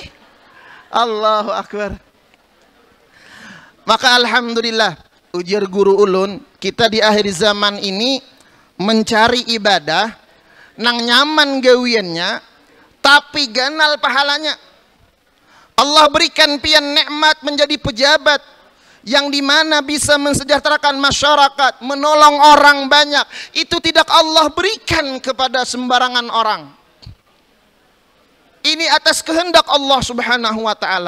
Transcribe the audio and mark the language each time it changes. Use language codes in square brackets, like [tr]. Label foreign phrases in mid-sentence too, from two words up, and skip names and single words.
[ar] Allahu akbar. [bjn] Maka alhamdulillah, ujar guru ulun, kita di akhir zaman ini mencari ibadah nang nyaman gawiannya, tapi ganal pahalanya. [id] Allah berikan pian nikmat menjadi pejabat yang dimana bisa mensejahterakan masyarakat, menolong orang banyak, itu tidak Allah berikan kepada sembarangan orang. Ini atas kehendak Allah [ar] subhanahu wa ta'ala.